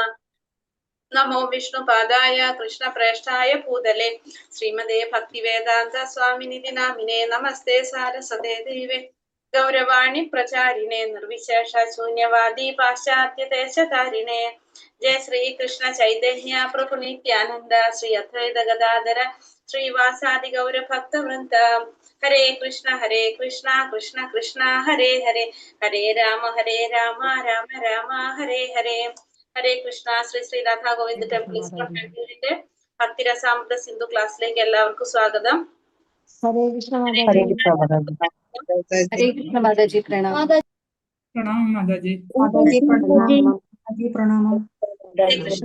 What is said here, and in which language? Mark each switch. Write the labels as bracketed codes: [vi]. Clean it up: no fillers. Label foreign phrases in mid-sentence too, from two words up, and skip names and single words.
[sa] नमो विष्णु पादाय कृष्ण प्रस्थाय भूतले श्रीमदे भक्तिवेदान्त स्वामिनिति नामिने नमस्ते सरस्वते देवे गौरवाणी प्रचारिणे निर्विशेष शून्यवादी पाश्चात्य देशतारिणे जय श्री कृष्ण चैतन्य प्रभु नित्यानन्द श्री अद्वैत गदाधर श्री वासादि गौर भक्त वृन्द हरे कृष्ण कृष्ण कृष्ण हरे हरे हरे राम राम राम हरे हरे. Hare Krishna. [ml] ശ്രീ രാധാ ഗോവിന്ദ് ടെമ്പിൾ കണ്ണൂരിന്റെ ഭക്തിരസാമൃത സിന്ധു ക്ലാസ്സിലേക്ക് എല്ലാവർക്കും സ്വാഗതം. ഹരേ കൃഷ്ണ ഹരേ കൃഷ്ണ മാതാജി. ഹരേ കൃഷ്ണ മാതാജി. പ്രണാമം. പ്രണാമം മാതാജി. മാതാജി പ്രണാമം. മാതാജി പ്രണാമം. ഹരേ കൃഷ്ണ.